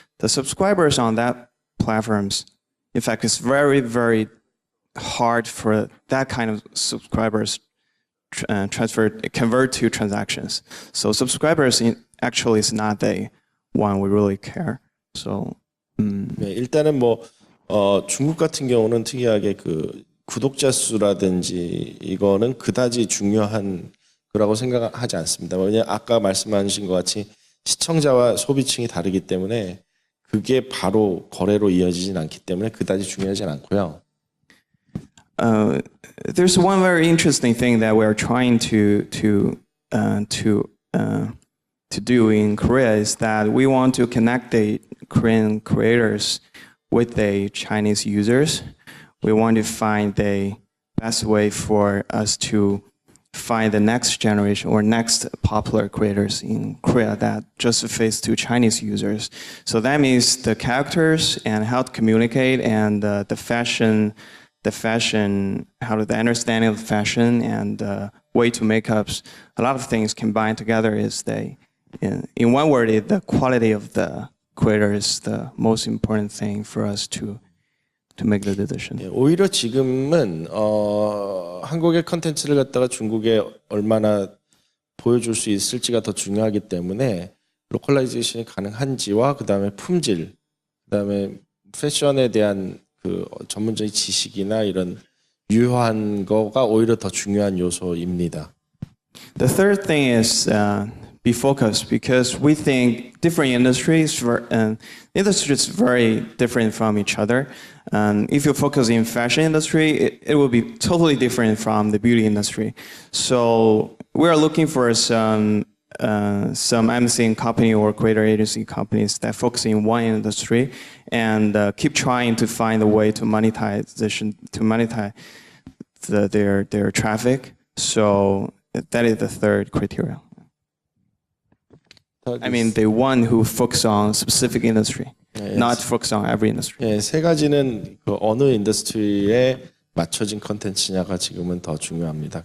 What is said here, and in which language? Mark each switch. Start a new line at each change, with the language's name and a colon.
English: The subscribers on that platforms, in fact, it's very, very hard for that kind of subscribers convert to transactions. So subscribers actually is not the one we really care. So
Korean: 네, 일단은 중국 같은 경우는 특이하게 그 구독자 수라든지 이거는 그다지 중요한 거라고 생각하지 않습니다. 왜냐하면 아까 말씀하신 것 같이 시청자와 소비층이 다르기 때문에 그게 바로 거래로 이어지진 않기 때문에 그다지 중요하진 않고요.
English: There's one very interesting thing that we're trying to do in Korea is that we want to connect the Korean creators with the Chinese users. We want to find the best way for us to find the next generation or next popular creators in Korea that just face to Chinese users. So that means the characters and how to communicate and the understanding of fashion and way to make ups. A lot of things combined together is in one word, the quality of the creator is the most important thing for us to make the decision.
Korean: 예, 오히려 지금은 한국의 컨텐츠를 갖다가 중국에 얼마나 보여줄 수 있을지가 더 중요하기 때문에 로컬라이제이션이 가능한지와 그다음에 품질, 그다음에 패션에 대한 그 전문적인 지식이나 이런 유효한 거가 오히려 더 중요한 요소입니다.
English: The third thing is be focused because we think different industries is very different from each other. If you focus in fashion industry, it will be totally different from the beauty industry. So we are looking for some MCN company or creator agency companies that focus in one industry and keep trying to find a way to monetize their traffic. So that is the third criteria. I mean, the one who focus on specific industry, not focus on every industry.
Korean: 예, 세 가지는 그 어느 인더스트리에 맞춰진 컨텐츠냐가 지금은 더 중요합니다.